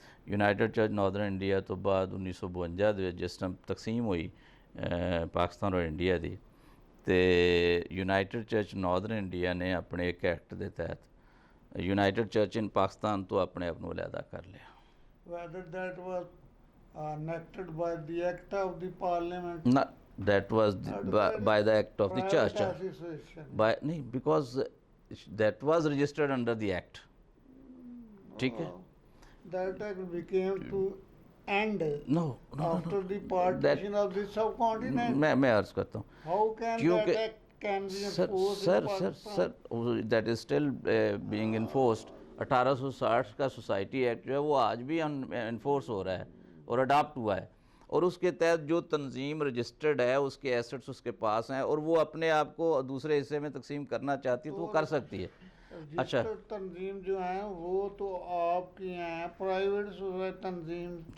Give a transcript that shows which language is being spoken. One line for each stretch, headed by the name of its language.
Punjabi: United church Northern India ਤੋਂ ਬਾਅਦ 1952 ਦੇ ਵਿੱਚ ਜਿਸ ਟਾਈਮ ਤਕਸੀਮ ਹੋਈ ਪਾਕਿਸਤਾਨ ਔਰ ਇੰਡੀਆ ਦੀ, ਤੇ ਯੂਨਾਈਟਿਡ ਚਰਚ ਨਾਰਦਰਨ ਇੰਡੀਆ ਨੇ ਆਪਣੇ ਇੱਕ ਐਕਟ ਦੇ ਤਹਿਤ ਯੂਨਾਈਟਿਡ ਚਰਚ ਇਨ ਪਾਕਿਸਤਾਨ ਤੋਂ ਆਪਣੇ ਆਪ ਨੂੰ ਅਲੱਗਾ ਕਰ ਲਿਆ।
English: Whether that was enacted by the act of the parliament? No, that was by the act of the church. By no, because that was registered under the act.
Hindi: ठीक है?
English: That act became to end No, after the partition of the subcontinent.
Hindi: मैं अर्ज करता हूँ
English: How can that act can be enforced in Pakistan? Sir that is still being enforced.
Hindi: 1860 का society act जो है वो आज भी इन्फोर्स हो रहा है और अडॉप्ट हुआ है, और उसके तहत जो तंजीम रजिस्टर्ड है उसके एसेट्स उसके पास हैं और वो अपने आप को दूसरे हिस्से में तकसीम करना चाहती है तो वो कर सकती है। अच्छा, तंजीम जो है वो तो आपकी हैं, प्राइवेट तंजीम।